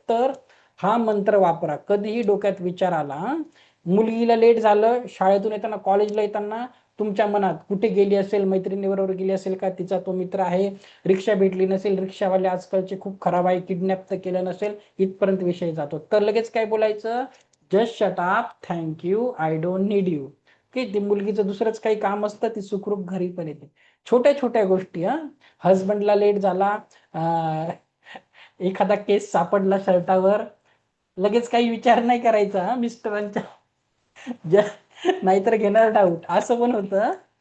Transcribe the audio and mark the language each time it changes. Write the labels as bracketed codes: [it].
[mr] तर हा मंत्र वापरा. कधीही डोक्यात विचार आला, मुलगीला लेट झालं शाळेतून येताना, कॉलेजला येताना, तुमच्या मनात कुठे गेली असेल, मैत्रिणीबरोबर गेली असेल का, तिचा तो मित्र आहे, रिक्षा भेटली नसेल, रिक्षावाले आजकालचे खूप खराब आहे, किडनॅप तर केलं नसेल, इथपर्यंत विषय जातो. तर लगेच काय बोलायचं? [en] Just shut up, thank you, I don't need you. [mr] की ती मुलगीचं दुसरंच काही काम असतं, ती सुखरूप घरी पण येते. छोट्या छोट्या गोष्टी. हजबंडला लेट झाला, एखादा केस सापडला शर्टावर, लगेच काही विचार नाही करायचा मिस्टरांच्या, नाहीतर घेणार डाऊट, असं पण होतं.